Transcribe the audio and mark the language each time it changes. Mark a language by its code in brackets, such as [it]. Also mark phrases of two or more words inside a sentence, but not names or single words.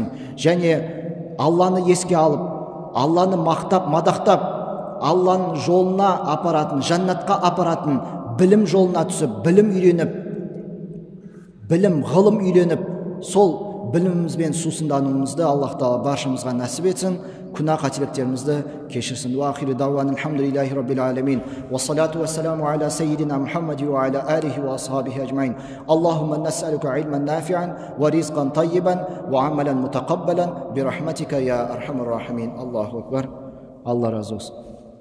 [kk] Және Алланы еске алып, Алланы мақтап, мадақтап, Алланың жолына апаратын, жәннатқа апаратын білім жолына түсіп, білім үйреніп, ғылым үйреніп, сол білімімізбен сусындануымызды Аллах Тағала баршамызға нәсіп етсін, күнә қателіктерімізді кешірсін. [ar] وآخر دعوانا الحمد لله رب العالمين والصلاة والسلام على سيدنا محمد وعلى آله وأصحابه أجمعين. اللهم نسألك علما نافعا ورزقا طيبا وعملا متقبلا برحمتك يا أرحم الراحمين. الله أكبر. [kk] Алла разы болсын.